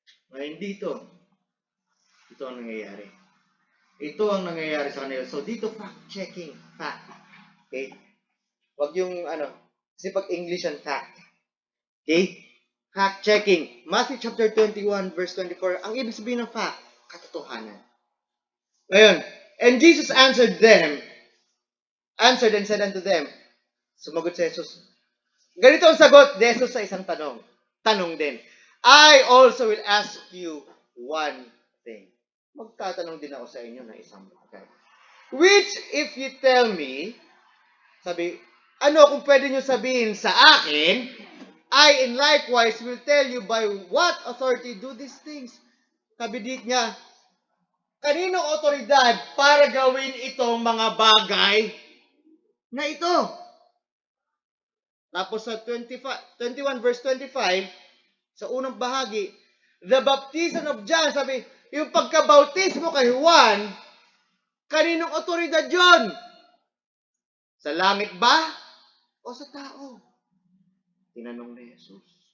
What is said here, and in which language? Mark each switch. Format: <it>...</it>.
<tl>Ngayon dito, ito ang nangyayari. Ito ang nangyayari sa kanila. So dito, fact-checking. Fact. Okay? Wag yung kasi pag English and fact. Okay? Fact-checking.</tl> <en>Matthew chapter 21, verse 24.</en> <tl>Ang ibig sabihin ng fact, katotohanan.</tl> <en>Ngayon, and Jesus answered and said unto them,</en> <tl>sumagot si Jesus. Ganito ang sagot ni Jesus sa isang tanong. Tanong din.</tl> <en>I also will ask you one thing.</en> <tl>Magtatanong din ako sa inyo na isang bagay.</tl> <en>Which if you tell me, sabi,</en> <tl>kung pwede nyo sabihin sa akin,</tl> <en>I in likewise will tell you by what authority do these things.</en> <tl>Sabi dit niya, kaninong otoridad para gawin itong mga bagay na ito? Tapos sa 21 verse 25, sa unang bahagi,</tl> <en>the baptism of John,</en> <tl>sabi, yung pagkabautismo kay Juan, kaninong otoridad yon? Sa langit ba? O sa tao? Tinanong ni Jesus.</tl>